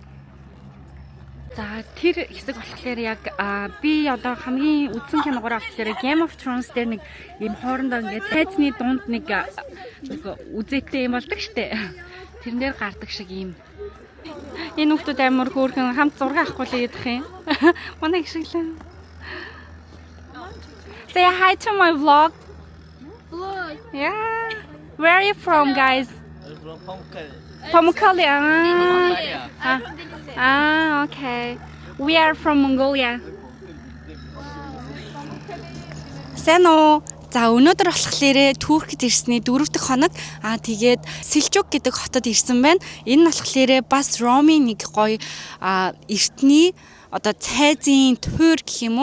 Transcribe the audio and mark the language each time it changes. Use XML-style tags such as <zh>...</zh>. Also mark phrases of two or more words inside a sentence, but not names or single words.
<mn>За тэр хэсэг болохоор яг би одоо хамгийн үзсэн киногоор болохоор Game of Thrones дээр нэг ийм хоорондоо ингээд тайзны дунд нэг үзээтэй юм болдог штэ. Тэрэн дээр гардаг шиг ийм. Энэ хүмүүс амар хөөрхөн хамт зураг авахгүй л ядах юм. Манай их шиг л.</mn> <en>Say hi to my vlog. Vlog. Yeah. Where are you from, guys? From Pamukkale. I'm from Venezuela. Okay. We are from Mongolia.</en> <mn>Сайн уу? За өнөөдөр болохоор Туркид ирсний 4 дахь хоног тэгээд Сэлжук гэдэг хотод ирсэн байна. Энэ нь болохоор бас Ромын нэг гоё эртний одоо цайзын туур гэх юм уу?</mn>